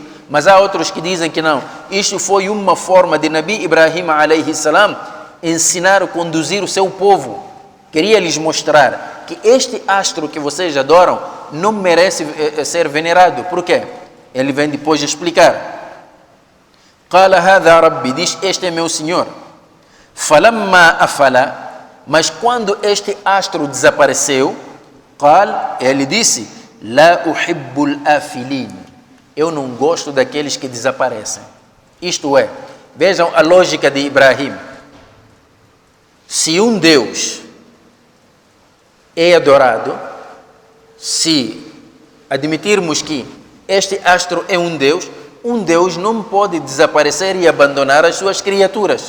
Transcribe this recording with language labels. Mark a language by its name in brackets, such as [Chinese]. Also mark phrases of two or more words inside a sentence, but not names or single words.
[Portuguese] Mas há outros que dizem que não. Isto foi uma forma de Nabi Ibrahim [Arabic] عليه السلام [Portuguese] ensinar a conduzir o seu povo. Queria lhes mostrar que este astro que vocês adoram não merece ser venerado. Por quê? Ele vem depois de explicar. [Arabic] قال هذا ربي, [Portuguese] diz, este é meu Senhor. [Arabic] فلما أفل, [Portuguese] mas quando este astro desapareceu, قال, ele disse, [Arabic] لا أحب الآفلين, [Portuguese] eu não gosto daqueles que desaparecem. Isto é, vejam a lógica de Ibrahim. Se um Deus é adorado, se admitirmos que este astro é um Deus não pode desaparecer e abandonar as suas criaturas.